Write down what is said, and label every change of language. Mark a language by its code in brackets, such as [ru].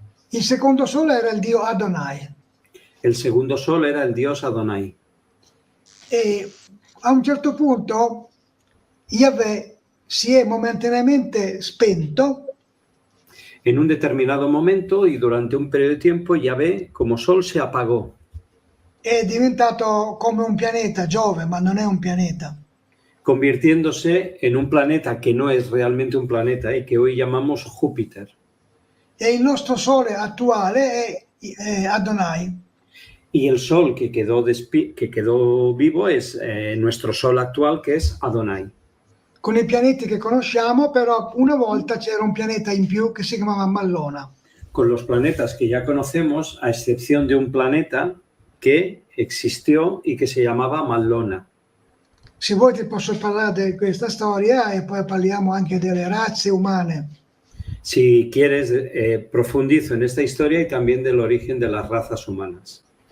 [it] Il secondo Sole era il dio Adonai. [es] El segundo Sol era el dios Adonai. [it] E a un certo punto Yahvé si è momentaneamente spento. [es] En un determinado momento y durante un periodo de tiempo, Yahvé como Sol se apagó. [it] È diventato come un pianeta, Giove, ma non è un pianeta. [es] Convirtiéndose en un planeta que no es realmente un planeta y que hoy llamamos Júpiter. [it] E il nostro Sole attuale è Adonai. [es] Y el Sol que quedó vivo es nuestro Sol actual, que es Adonai. [it] Con i pianeti che conosciamo, però una volta c'era un pianeta in più che si chiamava Mallona. [es] Con los planetas que ya conocemos, a excepción de un planeta que existió y que se llamaba Mallona. [it] Se vuoi ti posso parlare di questa storia e poi parliamo anche delle razze umane. [es] Si quieres, profundizo en esta historia y también del origen de las razas humanas.